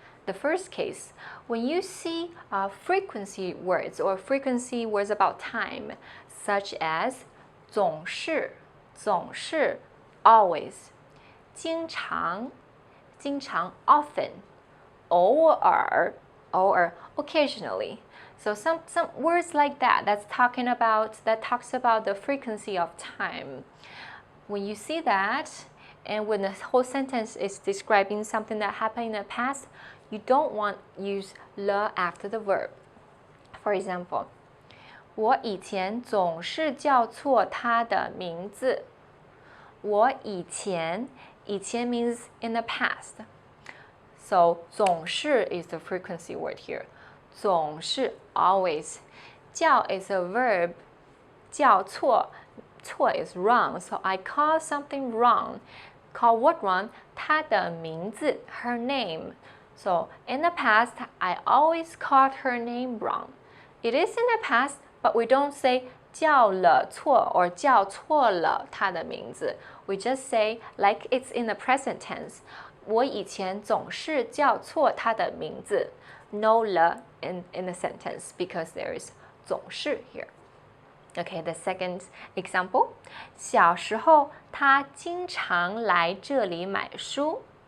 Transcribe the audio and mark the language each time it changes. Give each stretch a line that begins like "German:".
English: The first case, when you see frequency words or frequency words about time, such as 总是 always, 经常 often, 偶尔 occasionally. So some words like that that talks about the frequency of time. When you see that, and when the whole sentence is describing something that happened in the past, you don't want to use 了 after the verb. For example,
Chinese: 我以前总是叫错他的名字。
English: 我以前 means in the past. So 总是 is the frequency word here. 总是 always. 叫 is a verb. 叫错 is wrong. So I call something wrong. Call what wrong? 她的名字 her name. So in the past, I always called her name wrong. It is in the past, but we don't say 叫了错 or
Chinese: 叫错了她的名字.
English: We just say like it's in the present tense.
Chinese: 我以前总是叫错她的名字.
English: No 了 in the sentence because there is 总是 here. Okay, the second example.
Chinese: 小时候她经常来这里买书。